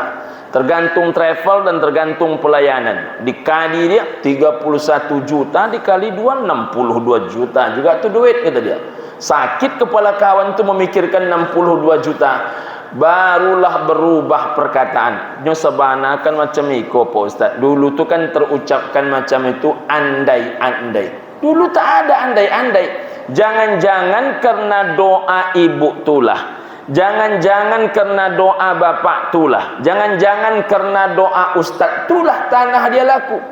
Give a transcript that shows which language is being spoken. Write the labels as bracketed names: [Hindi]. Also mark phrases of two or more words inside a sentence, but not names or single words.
[Indonesian] Tergantung travel dan tergantung pelayanan. Dikali dia 31 juta dikali 2 62 juta juga tu duit, kata dia. Sakit kepala kawan tu memikirkan 62 juta. Barulah berubah perkataan. [Minangkabau] Nyo sabanakan macam iko Pak Ustaz. [Indonesian] Dulu tu kan terucapkan macam itu andai-andai. Dulu tak ada andai-andai. Jangan-jangan karena doa ibu tulah, jangan-jangan karena doa bapak tulah, jangan-jangan karena doa ustaz tulah tanah dia laku.